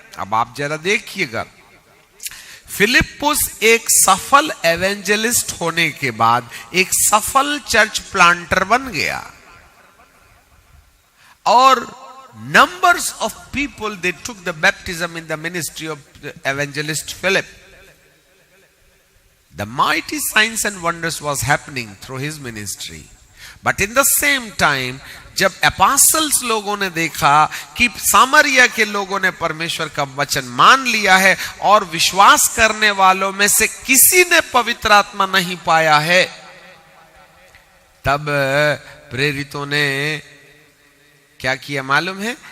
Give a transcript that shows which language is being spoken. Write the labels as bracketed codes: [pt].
[hi] अब आप जरा देखिएगा, फिलिप्पुस एक सफल एवेंजलिस्ट होने के बाद एक सफल चर्च प्लांटर बन गया और [en] numbers of people, they took the baptism in the ministry of the evangelist Philip. The mighty signs and wonders was happening through his ministry. But in the same time, [hi] जब apostles लोगों ने देखा कि सामरिया के लोगों ने परमेश्वर का वचन मान लिया है और विश्वास करने वालों में से किसी ने पवित्र आत्मा नहीं पाया है, तब प्रेरितों ने क्या किया मालूम है?